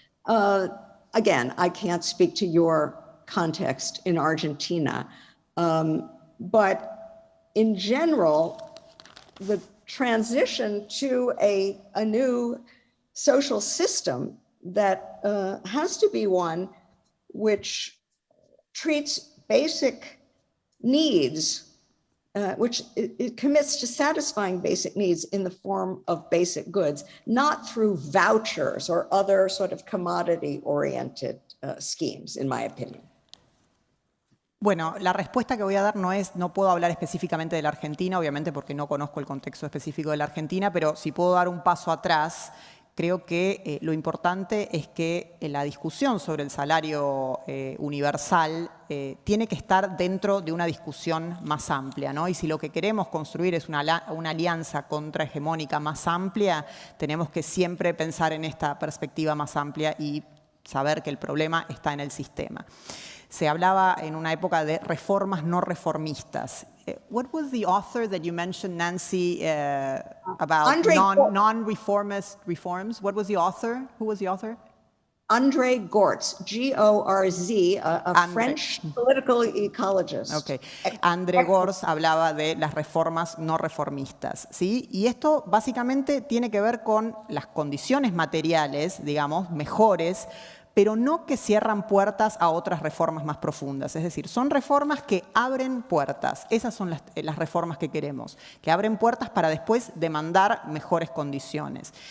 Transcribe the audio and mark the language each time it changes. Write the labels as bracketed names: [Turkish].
[English] Again, I can't speak to your context in Argentina, but in general, the transition to a new social system that has to be one which treats basic needs, which it commits to satisfying basic needs in the form of basic goods, not through vouchers or other sort of commodity-oriented schemes, in my opinion. [Spanish] Bueno, la respuesta que voy a dar no puedo hablar específicamente de la Argentina, obviamente porque no conozco el contexto específico de la Argentina, pero si puedo dar un paso atrás, creo que lo importante es que la discusión sobre el salario universal tiene que estar dentro de una discusión más amplia, ¿no? Y si lo que queremos construir es una alianza contrahegemónica más amplia, tenemos que siempre pensar en esta perspectiva más amplia y saber que el problema está en el sistema. Se hablaba en una época de reformas no reformistas. [English] What was the author that you mentioned, Nancy, about non-reformist reforms? What was the author? Who was the author? André Gortz, G-O-R-Z, a French political ecologist. Okay. [Spanish] André Gortz hablaba de las reformas no reformistas, ¿sí? Y esto básicamente tiene que ver con las condiciones materiales, digamos, mejores, pero no que cierran puertas a otras reformas más profundas. Es decir, son reformas que abren puertas. Esas son las reformas que queremos, que abren puertas para después demandar mejores condiciones.